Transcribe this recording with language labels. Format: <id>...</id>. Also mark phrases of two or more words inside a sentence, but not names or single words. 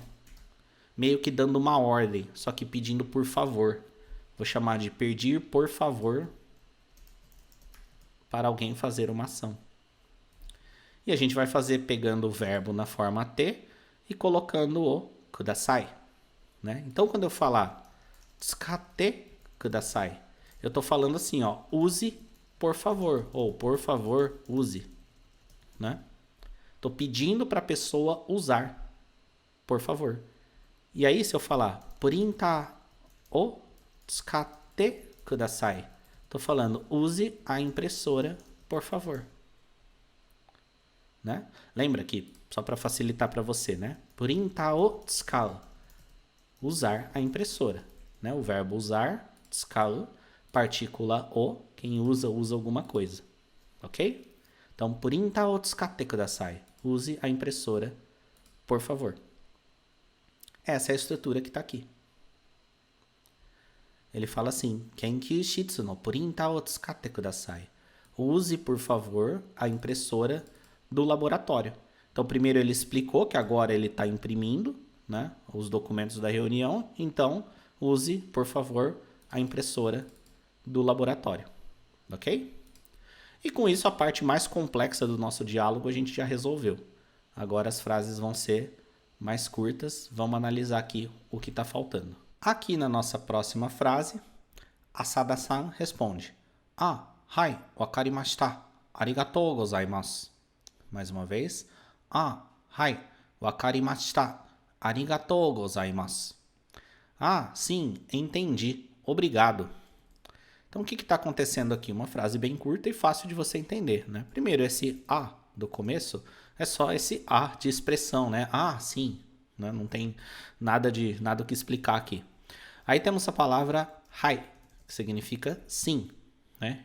<pt>Meio que dando uma ordem, só que pedindo por favor. Vou chamar de pedir por favor para alguém fazer uma ação. E a gente vai fazer pegando o verbo na forma T e colocando o kudasai, né? Então, quando eu falar</pt> <ja>使ってください,</ja> <pt>eu estou falando assim, ó, use por favor, ou por favor, use, né? Estou pedindo para a pessoa usar, por favor. E aí, se eu falar</pt> <ja>プリンタを使ってください,</ja> <pt>estou falando use a impressora, por favor. Né? Lembra que, só para facilitar para você, né?</pt> <ja>プリンタを使う,</ja> <pt>usar a impressora, né? O verbo usar, tsukau, partícula o, quem usa, usa alguma coisa, ok?</pt> <ja>Então, プリンタを使ってください,</ja> <pt>use a impressora, por favor. Essa é a estrutura que está aqui. Ele fala assim,</pt> <ja>研究室のプリンタを使ってください,</ja> <pt>use, por favor, a impressora do laboratório. Então, primeiro ele explicou que agora ele está imprimindo, né, os documentos da reunião. Então, use, por favor, a impressora do laboratório. Ok? E com isso, a parte mais complexa do nosso diálogo a gente já resolveu. Agora as frases vão ser mais curtas. Vamos analisar aqui o que está faltando. Aqui na nossa próxima frase, Asada-san responde.</pt> <ja>ああ、はい、分かりました。ありがとうございます.</ja> <pt>Mais uma vez.</pt> <ja>ああ、はい、分かりました。ありがとうございます.</ja> <pt>Ah, sim, entendi. Obrigado. Então, o que está acontecendo aqui? Uma frase bem curta e fácil de você entender, né? Primeiro, esse a do começo é só esse a de expressão, né? Ah, sim. Né? Não tem nada o que explicar aqui. Aí temos a palavra hai, que significa sim, né?</pt>